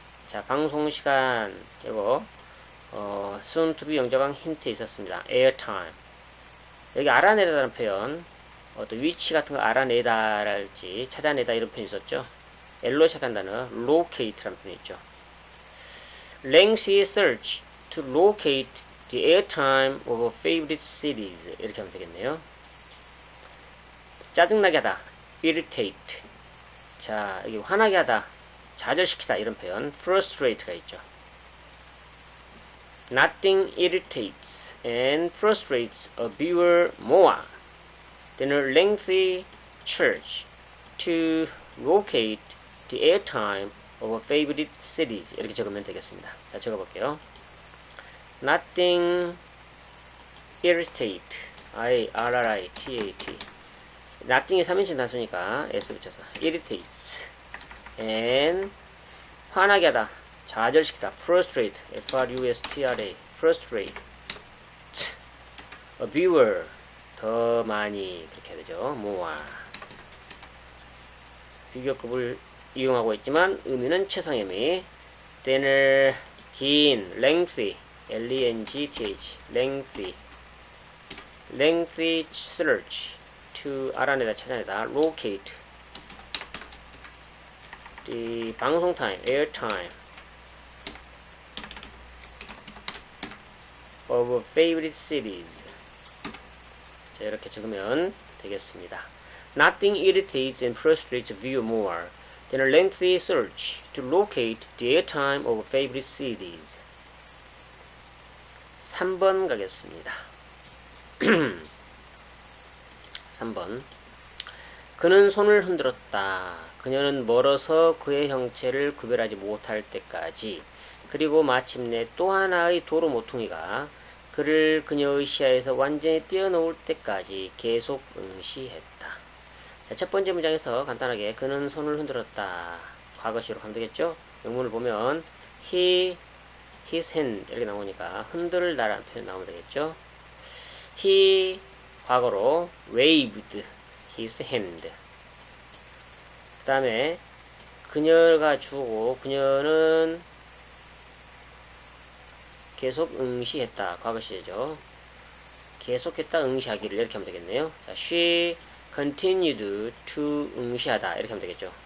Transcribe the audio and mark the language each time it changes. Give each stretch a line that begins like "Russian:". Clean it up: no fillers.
Korean: 자, 방송 시간 이거
English: soon to be
Korean: 영작왕 힌트 있었습니다.
English: airtime.
Korean: 여기 알아내다라는 표현 어떤 위치 같은 거 알아내다랄지 찾아내다 이런 표현이 있었죠. L로 시작한 단어 locate라는 표현이 있죠.
English: lengthy search to locate the airtime of favorite cities
Korean: 이렇게 하면 되겠네요. 짜증나게 하다 irritate. 자, 여기 화나게 하다 좌절시키다 이런 표현 frustrate가 있죠.
English: Nothing irritates and frustrates a viewer more than a lengthy search to locate the airtime of favorite cities
Korean: 이렇게 적으면 되겠습니다. 자, 적어볼게요.
English: Nothing irritate I-R-R-I-T-A-T Nothing이
Korean: 3인칭 단수니까
English: S
Korean: 붙여서
English: irritates and
Korean: 화나게 하다 좌절시키다
English: frustrate F-R-U-S-T-R-A frustrate a viewer
Korean: 더 많이 그렇게 해야 되죠. more 비교급을 이용하고 있지만 의미는 최상의 의미 than을 긴 lengthy
English: length, lengthy, lengthy search, to
Korean: 알아내다, 찾아내다,
English: locate, the
Korean: 방송 타임,
English: air time of favorite cities.
Korean: 자, 이렇게 적으면 되겠습니다.
English: Nothing irritates and frustrates a viewer more than a lengthy search to locate the airtime of favorite cities.
Korean: 3번 가겠습니다. 3번. 그는 손을 흔들었다. 그녀는 멀어서 그의 형체를 구별하지 못할 때까지, 그리고 마침내 또 하나의 도로 모퉁이가 그를 그녀의 시야에서 완전히 떼어놓을 때까지 계속 응시했다. 자, 첫 번째 문장에서 간단하게 그는 손을 흔들었다. 과거시로 가면 되겠죠? 영문을 보면
English: his hand
Korean: 이렇게 나오니까 흔들다라는 표현 나오면 되겠죠?
English: he
Korean: 과거로
English: waved his hand.
Korean: 그 다음에 그녀가 주고 그녀는 계속 응시했다. 과거시죠. 계속했다, 응시하기를 이렇게 하면 되겠네요. 자,
English: she continued to
Korean: 응시하다 이렇게 하면 되겠죠.